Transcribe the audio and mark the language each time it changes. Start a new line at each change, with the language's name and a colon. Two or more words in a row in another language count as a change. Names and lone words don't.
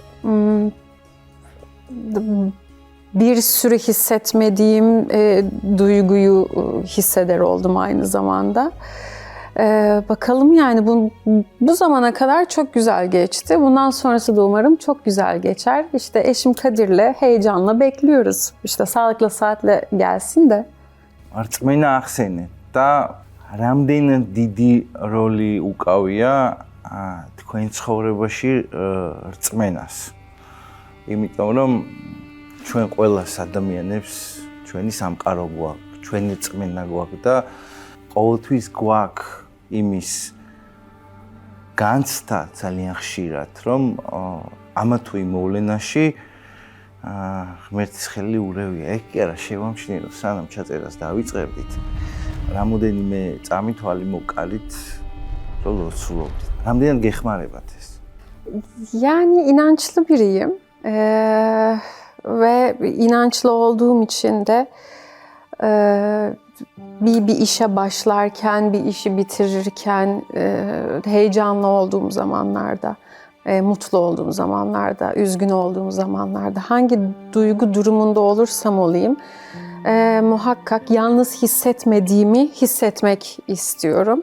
Turkish: Bir sürü hissetmediğim duyguyu hisseder oldum aynı zamanda. Bakalım yani bu zamana kadar çok güzel geçti. Bundan sonrası da umarım çok güzel geçer. İşte eşim Kadir'le heyecanla bekliyoruz. İşte sağlıklı saatle gelsin de.
Georgian: რწმენა ახსენეთ და რამდენ დიდი როლი უკავია თქვენ ცხოვრებაში რწმენას. იმიტომ რომ ჩვენ ყველას ადამიანებს ჩვენი სამყარო გვაქვს, ჩვენი რწმენა გვაქვს და ყოველთვის გვაქვს იმის განცდა ძალიან ხშირად, რომ ამა თუ იმ მოვლენაში ღმერთის ხელი ურევია. ეგ კი არა შევამჩნიე, რომ სანამ ჩაწერას დავიწყებდით, რამოდენიმე წამითვალი მოკალით, რომ ლოცულობდით. Რამდენად გეხმარებათ ეს?
Turkish: Yani inançlı biriyim ve inançlı olduğum için de bir işe başlarken, bir işi bitirirken heyecanlı olduğum zamanlarda, mutlu olduğum zamanlarda, üzgün olduğum zamanlarda, hangi duygu durumunda olursam olayım, muhakkak yalnız hissetmediğimi hissetmek istiyorum.